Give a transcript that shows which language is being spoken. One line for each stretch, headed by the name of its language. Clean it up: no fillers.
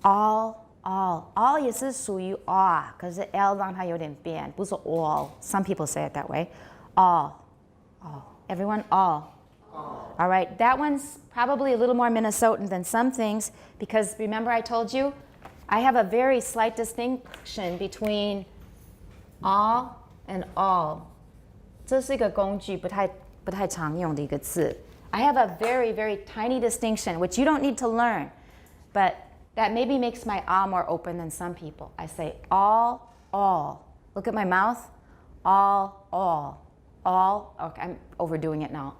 English: All
Chinese: 也是属于
English: all，
Chinese: 可是
English: l
Chinese: 让它有点变，不是
English: all. Some people say it that way. All. All. Everyone, all. All right, that one's probably a little more Minnesotan than some things because remember I told you I have a very slight distinction between all and all.
Chinese: 这是一个工具，不太常用的一个字。
English: I have a very, very tiny distinction, which you don't need to learn, but that maybe makes my ah more open than some people. I say all. Look at my mouth. All. Okay, I'm overdoing it now.